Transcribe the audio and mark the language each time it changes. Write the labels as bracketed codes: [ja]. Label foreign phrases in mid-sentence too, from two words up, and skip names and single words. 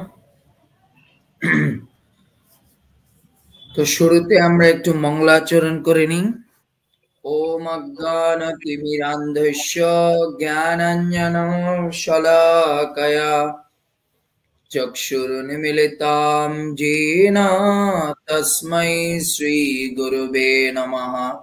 [bn] তো শুরুতে আমরা একটু মঙ্গলাচরণ করে নিই। [sa] ओम अज्ञानतिमिरान्धस्य ज्ञानाञ्जनशलाकया चक्षुरुन्मीलितं येन तस्मै श्रीगुरुवे नमः।